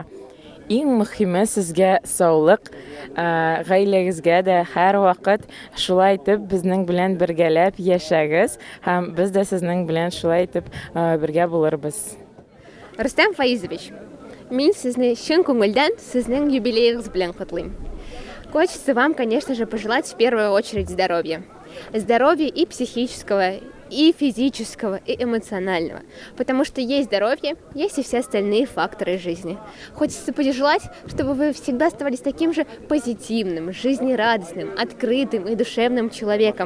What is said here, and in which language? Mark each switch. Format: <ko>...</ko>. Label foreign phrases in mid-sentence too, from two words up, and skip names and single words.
<tt>Иң мөһиме сезгә саулык, гаиләгезгә дә һәр вакыт шулай итеп безнең белән бергәләп яшәгез һәм без дә сезнең белән шулай итеп бергә булырбыз. Рустам Фаизович, мин сезне чын күңелдән сезнең юбилеегыз белән котлыйм.</tt> <ru>Хочется вам, конечно же, пожелать в первую очередь здоровья. Здоровья и психического, и физического, и эмоционального. Потому что есть здоровье, есть и все остальные факторы жизни. Хочется пожелать, чтобы вы всегда оставались таким же позитивным, жизнерадостным, открытым и душевным человеком.</ru>